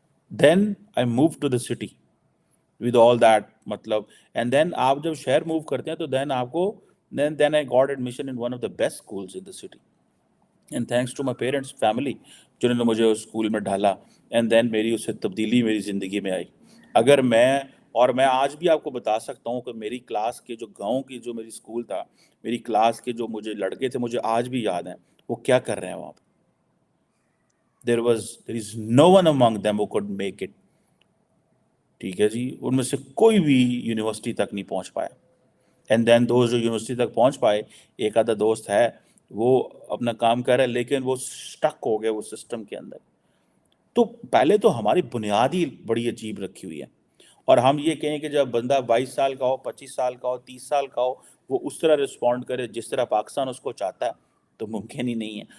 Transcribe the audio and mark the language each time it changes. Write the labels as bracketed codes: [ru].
[en] then I move to the city with all that, [ur] مطلب، [en] and then [ur] آپ جب شہر موو کرتے ہیں تو [en] then آپ کو then I got admission in one of the best schools in the city, and thanks to my parents family [ur] جنہوں نے مجھے اس اسکول میں ڈالا، [en] and then [ur] میری اس سے تبدیلی میری زندگی میں آئی. اگر میں آج بھی آپ کو بتا سکتا ہوں کہ میری کلاس کے جو گاؤں کی جو میری اسکول تھا، میری کلاس کے جو مجھے لڑکے تھے مجھے آج بھی یاد ہیں وہ کیا کر رہے ہیں وہاں پہ. [en] there is no one among them who could make it. [ur] ٹھیک ہے جی، ان میں سے کوئی بھی یونیورسٹی تک نہیں پہنچ پایا. اینڈ دین دوست جو یونیورسٹی تک پہنچ پائے، ایک آدھا دوست ہے وہ اپنا کام کر رہا ہے، لیکن وہ سٹک ہو گئے وہ سسٹم کے اندر. تو پہلے تو ہماری بنیاد ہی بڑی عجیب رکھی ہوئی ہے، اور ہم یہ کہیں کہ جب بندہ 22 سال کا ہو، 25 سال کا ہو، 30 سال کا ہو، وہ اس طرح رسپونڈ کرے جس طرح پاکستان اس کو چاہتا ہے، تو ممکن ہی نہیں ہے.